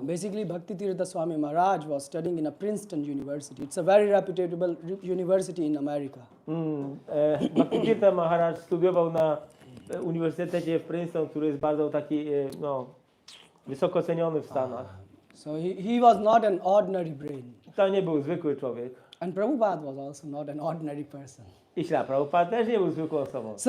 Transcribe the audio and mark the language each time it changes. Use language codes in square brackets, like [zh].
[en] basically Bhakti Tirtha Swami Maharaj was studying in a Princeton University. It's a very reputable university in America. [pl] Bhakti Tirtha Maharaj studiował na uniwersytecie w Princeton, który jest bardzo taki, wysoko ceniony w Stanach. [en] So he was not an ordinary brain. [pl] To nie był zwykły człowiek. [en] And Prabhupada was also not an ordinary person. [pl] I Śrila Prabhupada też nie był zwykłą osobą.